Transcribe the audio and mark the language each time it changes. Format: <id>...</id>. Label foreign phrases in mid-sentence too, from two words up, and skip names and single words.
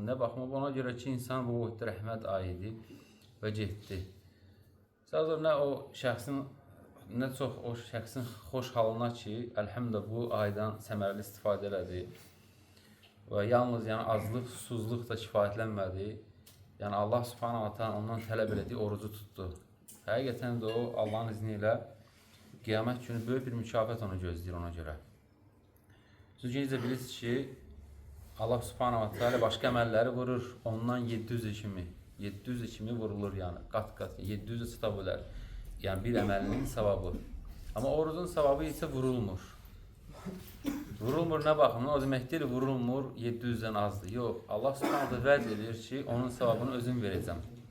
<az>Nə baxma, ona görə ki, insan bu rəhmət ayıdır və getdi. Sadəcə nə o şəxsin, nə çox o şəxsin xoş halına ki, əlhəmdülillah bu aydan səmərəli istifadə elədi və yalnız azlıq, susuzluq da kifayətlənmədi. Yəni</az> <ar>الله سبحانه وتعالى</ar> <az>ondan tələb elədiyi orucu tutdu. Həqiqətən də o Allahın izni ilə qiyamət günü böyük bir mükafat onu gözləyir ona görə. Siz necə bilirsiniz ki,</az> <ar>الله سبحانه وتعالى</ar> <az>başqa əməlləri vurur, ondan 700 kimi vurulur, yəni qat-qat, 700 çıta bölər. Yəni bir əməlinin savabı. Amma orucun savabı isə vurulmur. Vurulmur nə baxımdan? O demək deyil, vurulmur 700-dən azdır. Yox,</az> <ar>الله سبحانه</ar> <az>vəd edir ki, onun savabını özüm verəcəm.</az>